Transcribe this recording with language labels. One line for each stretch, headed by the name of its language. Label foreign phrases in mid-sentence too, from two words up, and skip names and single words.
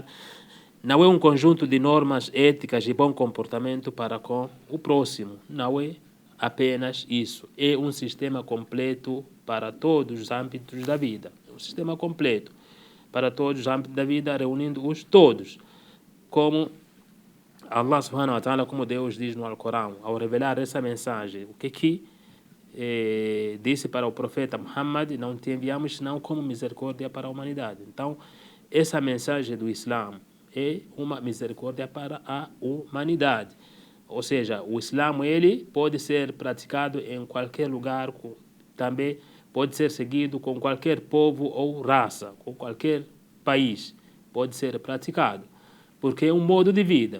Portuguese: Não é um conjunto de normas éticas e bom comportamento para com o próximo. Não é apenas isso. É um sistema completo para todos os âmbitos da vida. É um sistema completo para todos os âmbitos da vida, reunindo-os todos. Como Allah
Arabic: سبحانه وتعالى,
Portuguese: como Deus diz no Alcorão, ao revelar essa mensagem, o que disse para o profeta Muhammad, não te enviamos senão como misericórdia para a humanidade. Então, essa mensagem do Islã é uma misericórdia para a humanidade. Ou seja, o Islã ele pode ser praticado em qualquer lugar, também pode ser seguido com qualquer povo ou raça, com qualquer país, pode ser praticado, porque é um modo de vida.